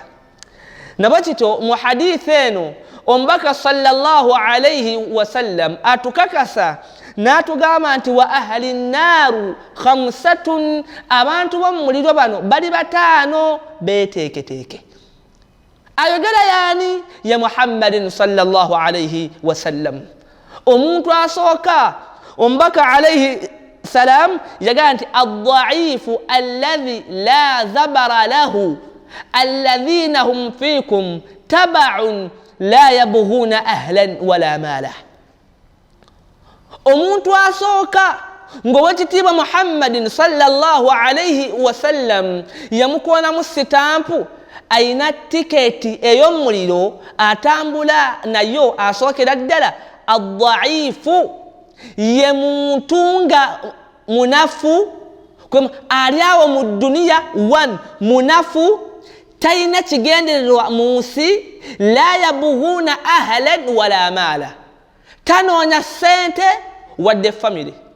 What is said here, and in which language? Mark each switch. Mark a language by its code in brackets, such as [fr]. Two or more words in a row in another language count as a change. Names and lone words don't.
[lg] Nabakito mu hadithi eno omubaka [ar] صلى الله عليه وسلم [lg] atukakasa n'atugamba nti [ar] وأهل النار خمسة, [lg] abantu b'omuliro bano bali 5 beeteeketeeke. Ayogera yaani? [ar] يا محمد صلى الله عليه وسلم. [lg] Omuntu asooka omubaka [ar] عليه السلام [lg] yagamba nti [ar] الضعيف الذي لا زبر له الذين هم فيكم تبعا لا يبغون أهلا ولا مالا. [lg] Omuntu asooka ng'owekitiibwa Muhammadin [ar] صلى الله عليه وسلم [lg] yamukonamu sitampu, ayina tiketi ey'omuliro atambula nayo, asookera ddala ad-da'ifu ye muntu nga munafu ali awo mu duniya, munafu talina kigendererwa mu nsi, [ar] لا يبغون أهلا ولا مالا, [lg] tanoonya ssente wadde famire.